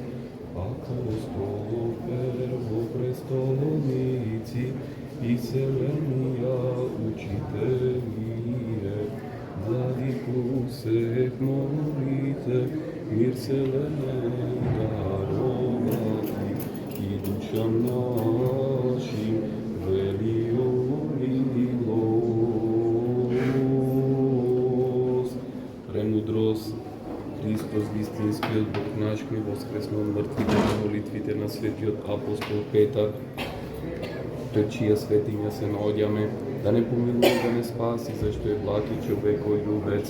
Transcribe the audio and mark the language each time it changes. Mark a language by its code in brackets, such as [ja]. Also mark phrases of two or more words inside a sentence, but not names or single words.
[cu] Апостолов первопрестолницы и селения учителие, владику всех молите, мир вселенной даровати, и душам нашим велию милост. [mk] Премудрост Христос, вистинскиот Бог наш, кој воскресно од мртвите на молитвите на светиот апостол Петар, тој чија светиња се наоѓаме, да не помилува, да не спаси, зашто е благ и човекој љубец.